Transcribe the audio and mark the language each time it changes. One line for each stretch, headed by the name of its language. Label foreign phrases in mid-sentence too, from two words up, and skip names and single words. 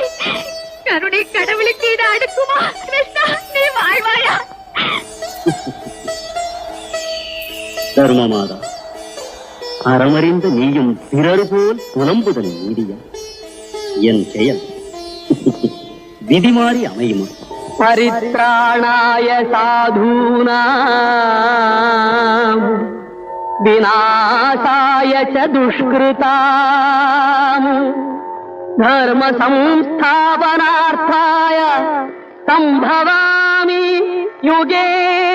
Tamil: கருணை கடவுளுக்கு இது அடுக்குமா? கிருஷ்ணா, நீ வாழ்வாயா? தர்மமாதா, அறமறிந்த நீயும் பிறர் போல் புலம்புதல் நீடிய என் செயல் விதி மாறி அமையுமா?
Sanskrit: परित्राणाय साधूनाम् विनाशाय च दुष्कृताम् धर्म संस्थापनार्थाय सम्भवामि युगे